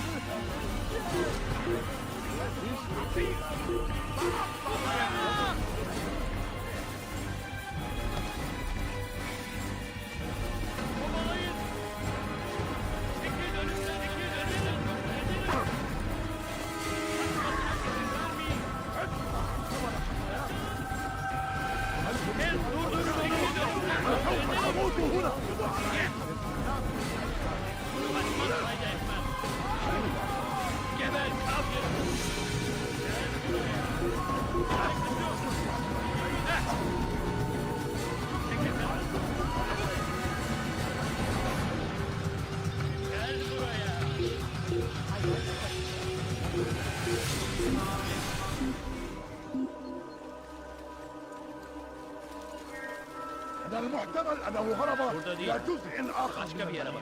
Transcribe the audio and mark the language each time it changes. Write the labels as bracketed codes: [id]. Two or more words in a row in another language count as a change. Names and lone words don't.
[tr] Kovalayın! Çekil önümden! Çekil önümden! [ar] أموت هنا! [tr] Geber kafir! Gel buraya! [ar] من المحتمل أنه هرب [tr] Burada değil. [ar] إلى جزء آخر [tr] Başka bir yere bak.